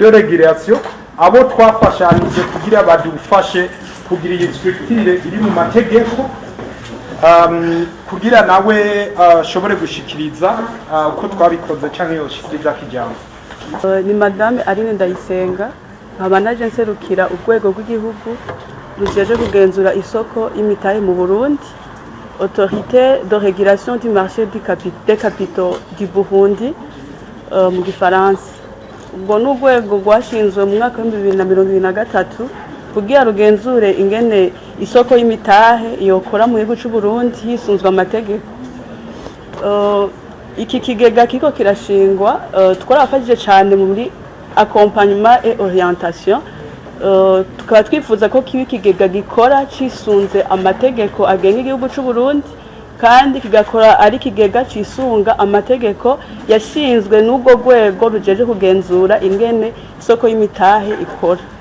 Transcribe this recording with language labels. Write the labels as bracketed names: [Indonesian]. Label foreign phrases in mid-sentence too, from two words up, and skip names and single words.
[Rundi] De regulation abo twafashanije kugira badufashe kugira iyi structure iri mu mategeko, kugira nawe shobore gushikiriza uko twabikoze cyangwa yoshikiriza kijambo. Ni Madame Aline Ndayisenga, nkaba naje nserukira urwego rw'igihugu rujeje kugenzura isoko y'imitahe mu Burundi, Autorité de régulation du marché des capitaux du Burundi mu Gifaransa. Ubwo n'urwego rwashinzwe mu mwaka wa 2023 kugira rugenzure ingene isoko y'imitahe yokora mu gihugu cy'u Burundi hisunzwe amategeko. Iki kigega kiko kirashingwa twarafashije cyane muri [French] accompagnement et orientation. [Rundi] Tukaba twifuza ko kiba ikigega gikora cisunze amategeko agenga igihugu cy'u Burundi, kandi kigakora ari kigega cisunga amategeko yashinzwe n'ubwo rwego rujeje kugenzura ingene isoko y'imitahe ikora.